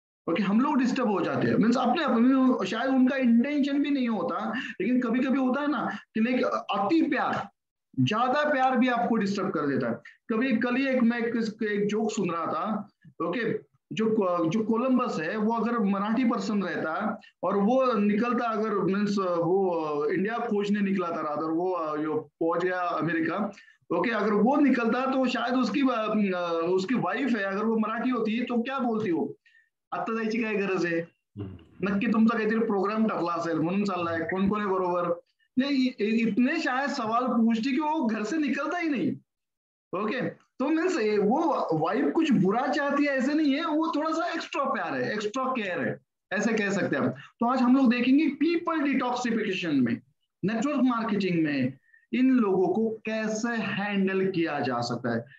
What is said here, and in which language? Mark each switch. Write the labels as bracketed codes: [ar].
[hi] Okay, हम लोग disturb हो जाते हैं, मीन्स अपने शायद उनका इंटेंशन भी नहीं होता, लेकिन कभी कभी होता है ना कि लाइक अति प्यार, ज्यादा प्यार भी आपको डिस्टर्ब कर देता है। कभी कल ही मैं एक जोक सुन रहा था। ओके, जो कोलंबस है वो अगर मराठी पर्सन रहता और वो निकलता, अगर मीन्स वो इंडिया खोजने निकला था रादर, वो जो पहुंच गया अमेरिका। ओके, अगर वो निकलता तो शायद उसकी वाइफ है, अगर वो मराठी होती तो क्या बोलती हो, [mr] आता जायची काय गरज आहे, नक्की तुमचा काहीतरी प्रोग्राम ठरला असेल म्हणून चाललाय, कोण कोण आहे बरोबर, [hi] नहीं इतने शायद सवाल पूछती कि वो घर से निकलता ही नहीं। ओके, तो मीन्स वो वाइफ कुछ बुरा चाहती है ऐसे नहीं है, वो थोड़ा सा एक्स्ट्रा प्यार है, एक्स्ट्रा केयर है, ऐसे कह सकते हैं हम। तो आज हम लोग देखेंगे पीपल डिटॉक्सिफिकेशन में, नेटवर्क मार्केटिंग में इन लोगों को कैसे हैंडल किया जा सकता है।